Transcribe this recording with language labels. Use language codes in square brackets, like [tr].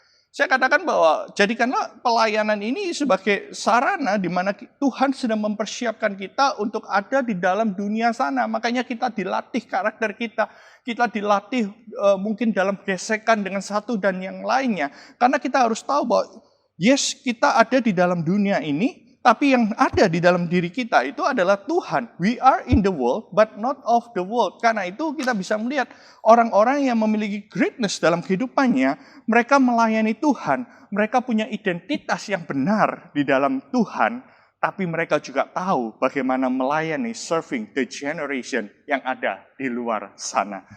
[id] Saya katakan bahwa jadikanlah pelayanan ini sebagai sarana di mana Tuhan sedang mempersiapkan kita untuk ada di dalam dunia sana. Makanya kita dilatih karakter kita dilatih mungkin dalam gesekan dengan satu dan yang lainnya. Karena kita harus tahu bahwa yes, kita ada di dalam dunia ini, tapi yang ada di dalam diri kita itu adalah Tuhan. [en] We are in the world, but not of the world. [id] Karena itu kita bisa melihat orang-orang yang memiliki greatness dalam kehidupannya, mereka melayani Tuhan, mereka punya identitas yang benar di dalam Tuhan, tapi mereka juga tahu bagaimana melayani [en] serving the generation [id] yang ada di luar sana.